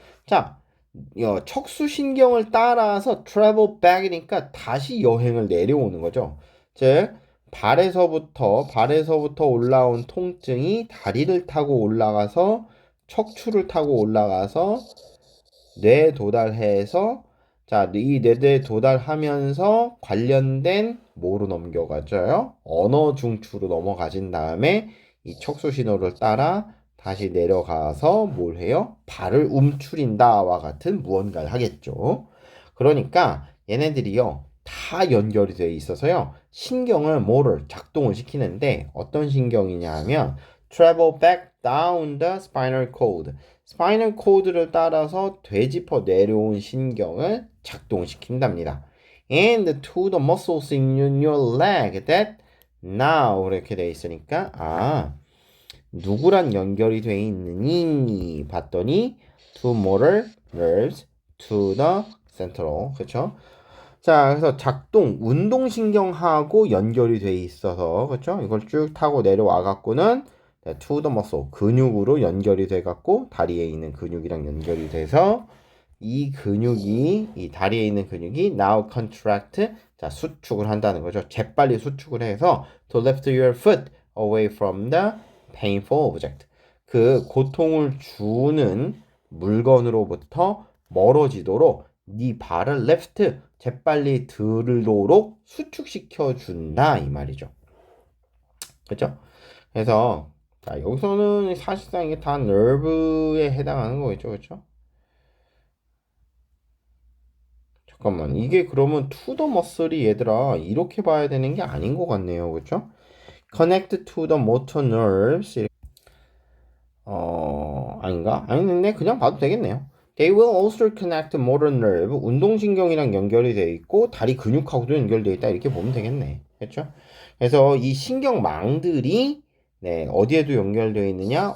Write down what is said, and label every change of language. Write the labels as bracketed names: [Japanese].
[Korean] 자, 척수신경을 따라서 travel back 이니까 다시 여행을 내려오는 거죠. 즉, 발에서부터 올라온 통증이 다리를 타고 올라가서 척추를 타고 올라가서 뇌에 도달해서 자, 이 뇌에 도달하면서 관련된 뭐로 넘겨가져요? 언어 중추로 넘어가진 다음에 이 척수 신호를 따라 다시 내려가서 뭘 해요? 발을 움츠린다와 같은 무언가를 하겠죠. 그러니까 얘네들이요. 다 연결이 되어 있어서요. 신경을 뭐를 작동을 시키는데 어떤 신경이냐 하면 travel back down the spinal cord. 스파이널 코드를 따라서 되짚어 내려온 신경을 작동시킨답니다. And to the muscles in your leg that now 이렇게 돼 있으니까 누구랑 연결이 돼 있느니 봤더니 to motor nerves to the central 그렇죠? 자, 그래서 운동신경하고 연결이 돼 있어서 그렇죠? 이걸 쭉 타고 내려와 갖고는 to the muscle 근육으로 연결이 돼 갖고 다리에 있는 근육이랑 연결이 돼서 이 다리에 있는 근육이 now contract 자 수축을 한다는 거죠. 재빨리 수축을 해서 to lift your foot away from the painful object 그 고통을 주는 물건으로부터 멀어지도록 네 발을 left 재빨리 들도록 수축시켜 준다 이 말이죠. 그렇죠? 그래서 자, 여기서는 사실상 이게 다 nerve에 해당하는 거겠죠, 그렇죠? 잠깐만, 이게 그러면 to the muscle 이 얘들아 이렇게 봐야 되는 게 아닌 것 같네요, 그렇죠? [English] Connect to the motor nerves. [Korean] 아닌가? 아니네, 그냥 봐도 되겠네요. [English] They will also connect motor nerve. [Korean] 운동신경이랑 연결이 돼 있고 다리 근육하고도 연결돼 있다 이렇게 보면 되겠네, 그렇죠? 그래서 이 신경망들이 네, 어디에도 연결되어 있느냐?